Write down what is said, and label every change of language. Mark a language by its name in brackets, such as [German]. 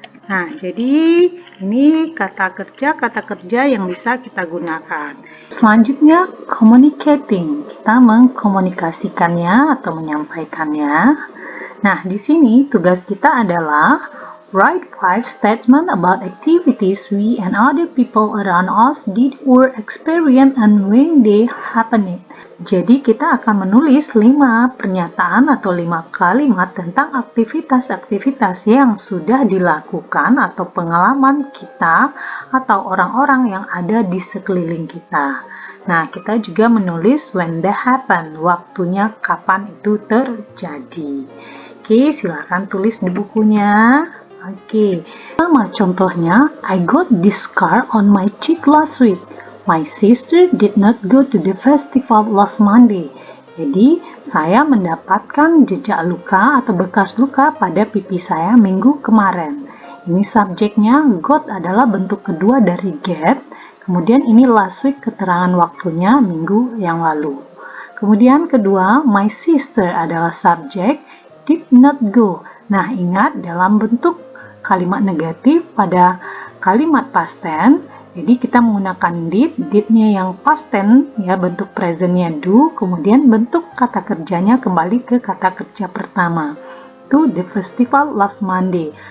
[Indonesian] Nah, jadi ini kata kerja yang bisa kita gunakan. Selanjutnya, communicating. Kita mengkomunikasikannya atau menyampaikannya. Nah, di sini tugas kita adalah [English] write 5 statements about activities we and other people around us did or experience and when they happened. [Indonesian] Jadi kita akan menulis 5 pernyataan atau 5 kalimat tentang aktivitas-aktivitas yang sudah dilakukan atau pengalaman kita atau orang-orang yang ada di sekeliling kita. Nah, kita juga menulis [English] when they happen, [Indonesian] waktunya kapan itu terjadi. Oke, silakan tulis di bukunya. Oke, sama contohnya, [English] I got this scar on my cheek last week. My sister did not go to the festival last Monday. [Indonesian] Jadi, saya mendapatkan jejak luka atau bekas luka pada pipi saya minggu kemarin. Ini subjeknya, got adalah bentuk kedua dari get. Kemudian ini last week, keterangan waktunya minggu yang lalu. Kemudian kedua, my sister adalah subjek, [English] did not go. [Indonesian] Nah, ingat dalam bentuk kalimat negatif pada kalimat past tense. Jadi kita menggunakan did-nya yang past tense, ya bentuk presentnya do, kemudian bentuk kata kerjanya kembali ke kata kerja pertama. [English] To the festival last Monday.